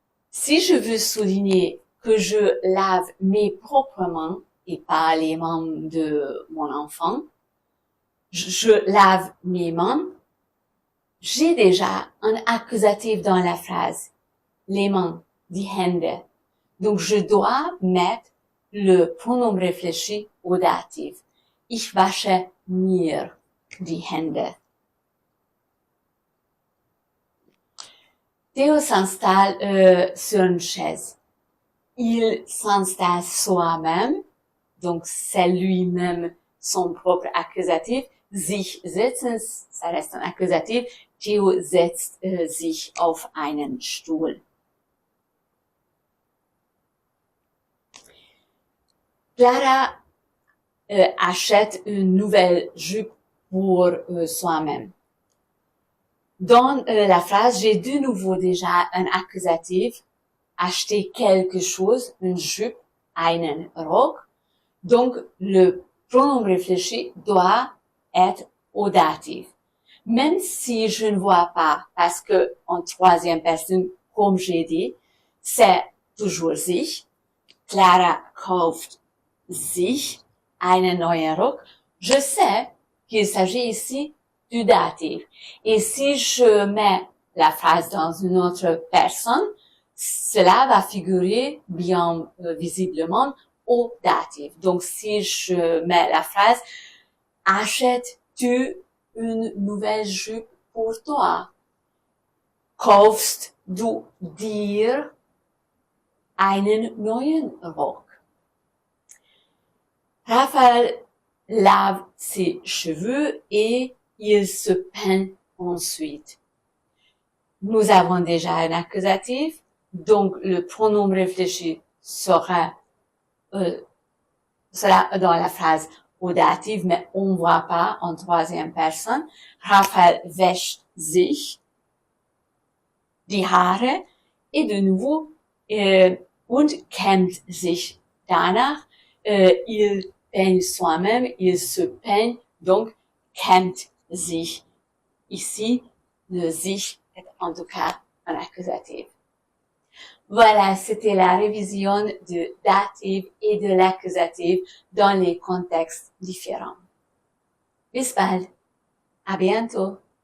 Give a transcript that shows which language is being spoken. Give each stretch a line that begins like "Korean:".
French: Si je veux souligner que je lave mes propres mains et pas les mains de mon enfant, je lave mes mains, j'ai déjà un accusatif dans la phrase. Les mains,
German: die Hände.
French: Donc, je dois mettre le pronom réfléchi au datif.
German: Ich wasche mir die Hände.
French: Théo s'installe sur une chaise. Il s'installe soi-même, donc c'est lui-même son propre accusatif.
German: Sich setzen,
French: ça reste un accusatif.
German: Theo setzt sich auf einen Stuhl.
French: Clara achète une nouvelle jupe pour soi-même. Dans la phrase, j'ai de nouveau déjà un accusatif. Acheter quelque chose, une jupe,
German: einen Rock.
French: Donc, le pronom réfléchi doit être au datif. Même si je ne vois pas, parce que en troisième personne, comme j'ai dit, c'est toujours sich.
German: Clara kauft sich einen neuen Rock.
French: Je sais qu'il s'agit ici du datif. Et si je mets la phrase dans une autre personne, cela va figurer bien visiblement au datif. Donc, si je mets la phrase « Achètes-tu une nouvelle jupe pour toi?
German: Kaufst du dir einen neuen Rock?
French: » Raphaël lave ses cheveux et il se peint ensuite. Nous avons déjà un accusatif, donc le pronom réfléchi sera dans la phrase au datif, mais on ne voit pas en troisième personne.
German: Raphaël wäscht sich die Haare
French: et de nouveau
German: und kämmt sich danach.
French: Il peigne soi-même, il se peigne, donc
German: kämmt sich.
French: Ici, le sich est en tout cas un accusatif. Voilà, c'était la révision du datif et de l'accusatif dans les contextes différents.
German: Bis bald.
French: À bientôt.